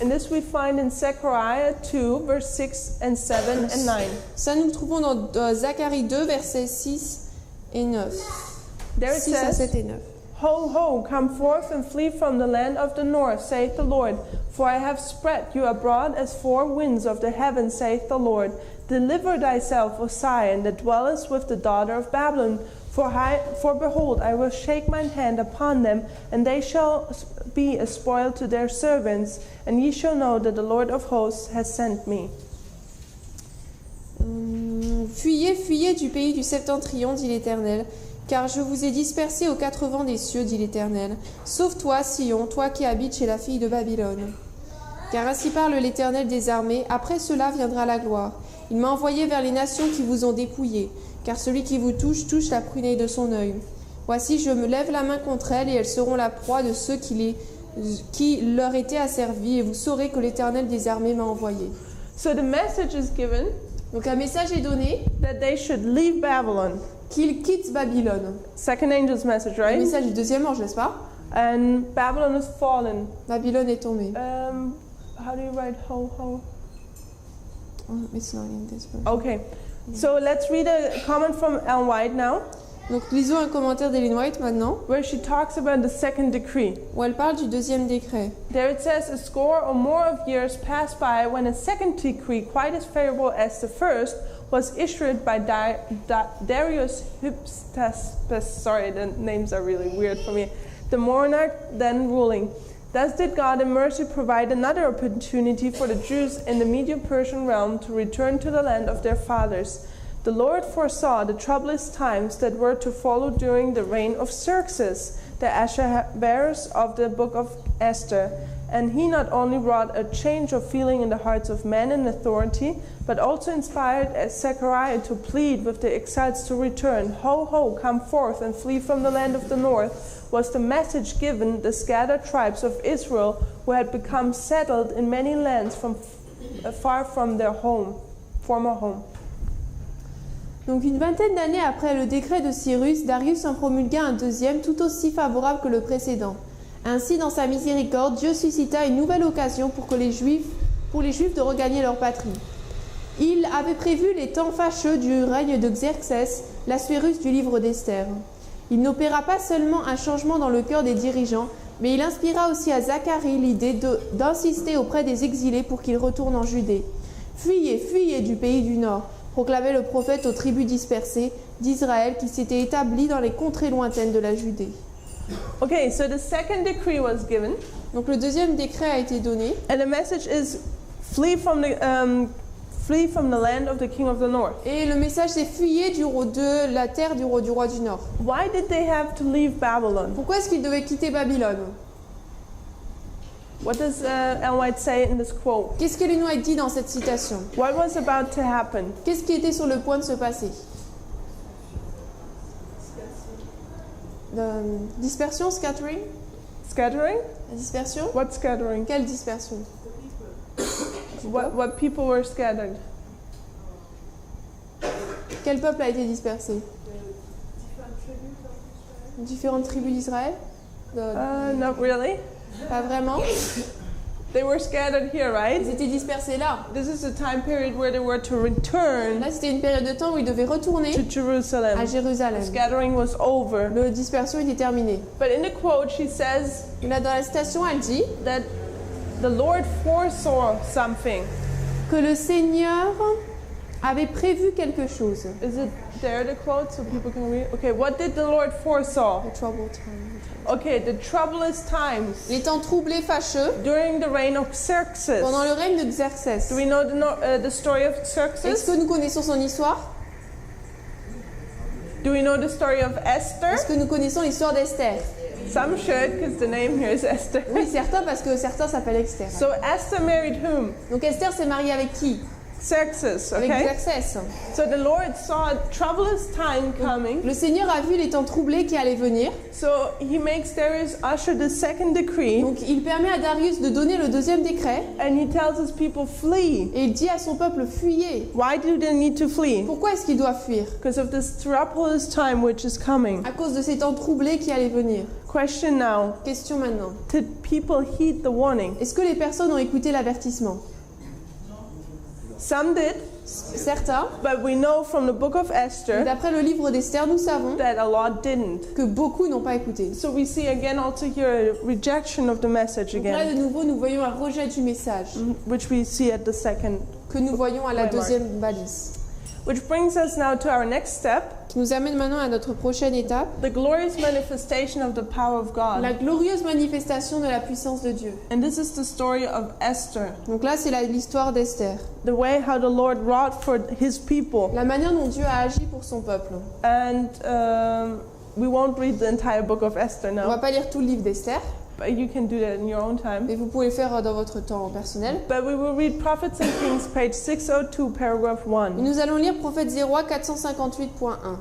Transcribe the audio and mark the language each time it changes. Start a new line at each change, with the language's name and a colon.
English: And this we find in Zechariah 2, verse 6 and 7 and 9.
French: Ça, nous le trouvons dans Zacharie 2, versets 6 et 9.
English: There it
French: 6 à
English: says,
French: 7 et 9.
English: Ho, ho, come forth and flee from the land of the north, saith the Lord. For I have spread you abroad as four winds of the heaven, saith the Lord. Deliver thyself, O Zion, that dwellest with the daughter of Babylon. For behold, I will shake mine hand upon them, and they shall be a spoil to their servants, and ye shall know that the Lord of hosts has sent me.
French: Fuyez, fuyez du pays du septentrion, dit l'Éternel, car je vous ai dispersés aux quatre vents des cieux, dit l'Éternel. Sauve-toi, Sion, toi qui habites chez la fille de Babylone. Car ainsi parle l'Éternel des armées, après cela viendra la gloire. Il m'a envoyé vers les nations qui vous ont dépouillés, car celui qui vous touche, touche la prunelle de son œil. Voici, je me lève la main contre elles, et elles seront la proie de ceux qui leur étaient asservis, et vous saurez que l'Éternel des armées m'a envoyé.
English: So the message is given
French: Donc un message est donné
English: that they should leave Babylon.
French: qu'ils quittent Babylone.
English: Second angel's message,
French: Le
English: right?
French: message du deuxième ange, n'est-ce pas?
English: And Babylon has fallen.
French: Babylone est tombée.
English: How do you write ho, ho? Oh, it's not in this verse. Okay, so let's read a comment from Ellen White now,
French: Donc lisons un commentaire d'Ellen White maintenant,
English: where she talks about the second decree.
French: où elle parle du deuxième décret.
English: There it says, a score or more of years passed by when a second decree, quite as favorable as the first, was issued by Darius Hystaspes. Sorry, the names are really weird for me. The monarch then ruling. Thus did God in mercy provide another opportunity for the Jews in the Medo-Persian realm to return to the land of their fathers. The Lord foresaw the troublous times that were to follow during the reign of Xerxes, the Ahasuerus of the book of Esther. And he not only wrought a change of feeling in the hearts of men in authority, but also inspired Zechariah to plead with the exiles to return. Ho, ho, come forth and flee from the land of the north, was the message given the scattered tribes of Israel who had become settled in many lands far from their former home.
French: Donc une vingtaine d'années après le décret de Cyrus, Darius en promulgua un deuxième tout aussi favorable que le précédent. Ainsi, dans sa miséricorde, Dieu suscita une nouvelle occasion pour les Juifs de regagner leur patrie. Il avait prévu les temps fâcheux du règne de Xerxès, l'Ahasuerus du livre d'Esther. Il n'opéra pas seulement un changement dans le cœur des dirigeants, mais il inspira aussi à Zacharie l'idée d'insister auprès des exilés pour qu'ils retournent en Judée. « Fuyez, fuyez du pays du Nord », proclamait le prophète aux tribus dispersées d'Israël qui s'étaient établies dans les contrées lointaines de la Judée.
English: Okay, so the second decree was given,
French: Donc le deuxième décret a été donné,
English: and the message is flee from the land of the king of the north.
French: et le message c'est « Fuyez de la terre du roi du Nord ».
English: Why did they have to leave Babylon?
French: Pourquoi est-ce qu'ils devaient quitter Babylone?
English: What does Ellen White say in this quote?
French: Qu'est-ce qu'Ellen White dit dans cette citation?
English: What was about to happen?
French: Qu'est-ce qui était sur le point de se passer?
English: Dispersion, scattering? Scattering?
French: La dispersion?
English: What scattering?
French: Quelle dispersion?
English: What people were scattered?
French: Quel peuple a été dispersé? Différentes tribus d'Israël?
English: Not really.
French: Pas vraiment.
English: They were scattered here, right?
French: Ils étaient dispersés là.
English: This is the time period where they were to return
French: Là, c'était une période de temps où ils devaient retourner
English: to Jerusalem.
French: à
English: The
French: Jérusalem.
English: scattering was over.
French: La dispersion était terminée.
English: But in the quote, she says
French: Et là, dans la citation, elle dit
English: that the Lord foresaw something.
French: que le Seigneur avait prévu quelque chose.
English: Is it there, the quote, so people can read? Okay, what did the Lord foresaw? The troubled time. Okay, the troublous times
French: Les temps troublés, fâcheux,
English: during the reign of Xerxes.
French: pendant le règne de Xerxès.
English: Do we know the story of
French: Est-ce
English: Xerxes?
French: que nous connaissons son histoire?
English: Do we know the story of Esther?
French: Est-ce que nous connaissons l'histoire d'Esther?
English: Some should, because the name here is Esther.
French: Oui, certains, parce que certains s'appellent Esther.
English: So Esther married whom?
French: Donc Esther s'est mariée avec qui?
English: Xerxes,
French: avec
English: okay?
French: Xerxès.
English: So the Lord saw a troublous time coming.
French: Le Seigneur a vu les temps troublés qui allaient venir.
English: So he makes Darius usher the second decree,
French: Donc il permet à Darius de donner le deuxième décret
English: and he tells his people, flee.
French: et il dit à son peuple fuyez.
English: Why do they need to flee?
French: Pourquoi est-ce qu'il doit fuir?
English: Because of this troublous time which is coming.
French: À cause de ces temps troublés qui allaient venir.
English: Question now,
French: Question maintenant.
English: did people heed the warning?
French: Est-ce que les personnes ont écouté l'avertissement?
English: Some did,
French: Certains.
English: but we know from the book of
French: Mais
English: Esther
French: d'après le livre d'Esther, nous savons
English: that a lot didn't.
French: que beaucoup n'ont pas écouté.
English: So we see again also here a rejection of the message
French: Donc là,
English: again,
French: de nouveau, nous voyons un rejet du message
English: which we see at the second.
French: que nous voyons à la Ouais, Marc. deuxième balise.
English: Which brings us now to our next step,
French: Qui nous amène maintenant à notre prochaine étape,
English: the glorious manifestation of the power of God.
French: la glorieuse manifestation de la puissance de Dieu.
English: And this is the story of Esther,
French: Donc là, c'est l'histoire d'Esther.
English: the way how the Lord wrought for his people.
French: La manière dont Dieu a agi pour son peuple.
English: And we won't read the entire book of Esther
French: On ne va
English: now,
French: pas lire tout le livre d'Esther,
English: but you can do that in your own time.
French: mais vous pouvez le faire dans votre temps personnel.
English: But we will read Prophets and Kings, page 602, paragraph
French: Et
English: 1.
French: nous allons lire Prophète 0 458.1.